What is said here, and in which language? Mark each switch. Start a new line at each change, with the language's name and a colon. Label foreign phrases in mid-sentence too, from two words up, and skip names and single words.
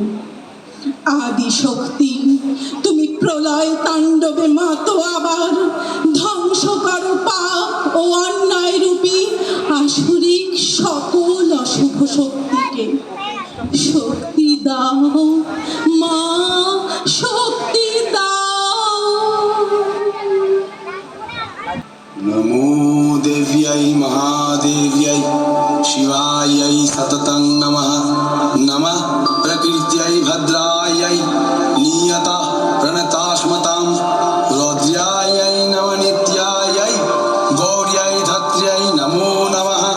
Bangla: আদি শক্তি, তুমি প্রলয় তাণ্ডবে মাতো আবার, ধ্বংস করো পাপ ও অন্যায় রূপী আসুরিক সকল অশুভ শক্তিকে। শক্তি দাও মা, শক্তি দাও।
Sanskrit: नमो देव्यै महादेव्यै शिवायै सततं नमः। नमः प्रकृत्यै भद्रायै नियता प्रणतास्मतां रौद्र्यायै नवनित्यायै गौर्यै धत्र्यै नमो नमः।